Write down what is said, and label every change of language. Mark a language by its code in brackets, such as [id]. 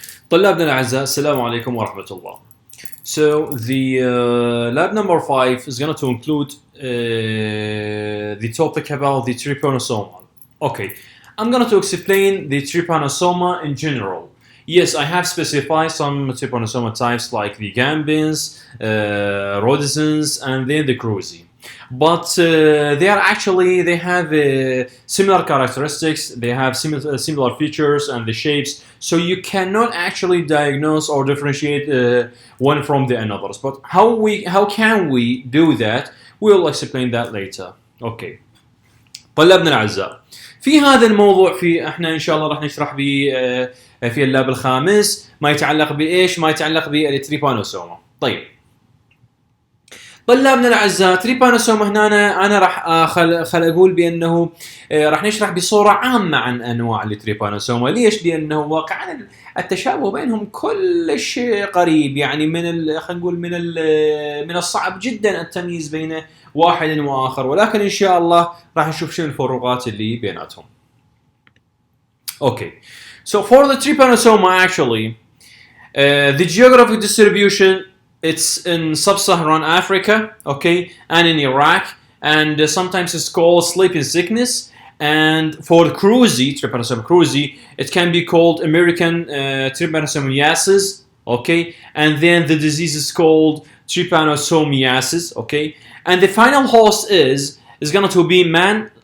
[ar] طلابنا الأعزاء السلام عليكم ورحمة الله. [en] So the lab number 5 is going to include the topic about the trypanosoma. Okay, I'm going to explain the trypanosoma in general. Yes, I have specified some trypanosoma types like the gambins, rhodizens, and then the cruzi. But they have similar characteristics, they have similar features and the shapes, so you cannot actually diagnose or differentiate one from the others. But how can we do that? We'll explain that later. Okay. [ar] طلابنا الأعزاء، في هذا الموضوع احنا ان شاء الله راح نشرح في اللاب الخامس ما يتعلق بايش؟ ما يتعلق بالتريبانوسوما. طيب طلابنا الاعزاء، تريبانوسوما هنا انا راح خل اقول بانه راح نشرح بصوره عامه عن انواع التريبانوسوما. ليش؟ لانه واقعا التشابه بينهم كلش قريب، يعني خلينا نقول من الصعب جدا التمييز بين واحد واخر، ولكن ان شاء الله راح نشوف شنو الفروقات اللي بيناتهم. [en] Okay, so for the trypanosoma actually, the geographic distribution, it's in sub-Saharan Africa, okay, and in Iraq, and sometimes it's called sleeping sickness. And for cruzi, trypanosoma cruzi, it can be called American trypanosomiasis, okay, and then the disease is called trypanosomiasis, okay, and the final host is going to be man.